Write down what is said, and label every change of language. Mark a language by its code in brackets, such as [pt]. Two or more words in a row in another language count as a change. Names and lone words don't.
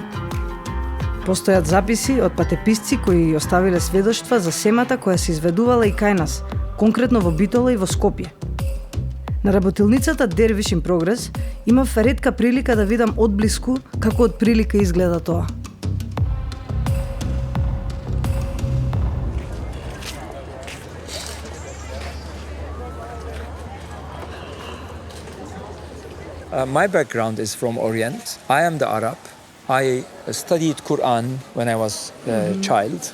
[mk] Постојат записи од патеписци кои оставиле сведоштва за семата која се изведувала и кај нас, конкретно во Битола и во Скопје. На работилницата Dervish in Progress имав ретка прилика да видам одблиску како од прилика изгледа тоа. [en] My background is from Orient. I am the Arab. I studied Quran when I was a child.